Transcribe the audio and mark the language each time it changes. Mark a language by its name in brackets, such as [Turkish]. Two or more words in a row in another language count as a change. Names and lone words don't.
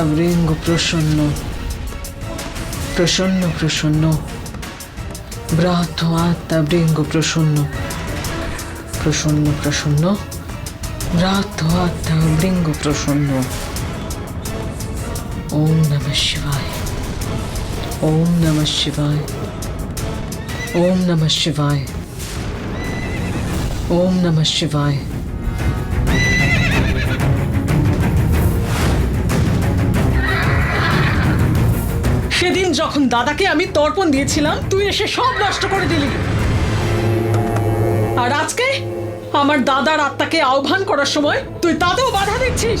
[Sanskrit] বৃঙ্গ প্রসন্ন, প্রসন্ন প্রসন্ন ব্রাত্য আত্মা বৃঙ্গ প্রসন্ন, প্রসন্ন প্রসন্ন ব্রাত্য আত্মা বৃঙ্গ প্রসন্ন। ওম নমঃ শিবায়, ওম নমঃ শিবায়, ওম নমঃ শিবায়, ওম নমঃ শিবায়। [Bangla] সেদিন যখন দাদাকে আমি তর্পণ দিয়েছিলাম, তুই এসে সব নষ্ট করে দিলি। আর আজকে আমার দাদার আত্মাকে আহ্বান করার সময় তুই তাতেও বাধা দিচ্ছিস।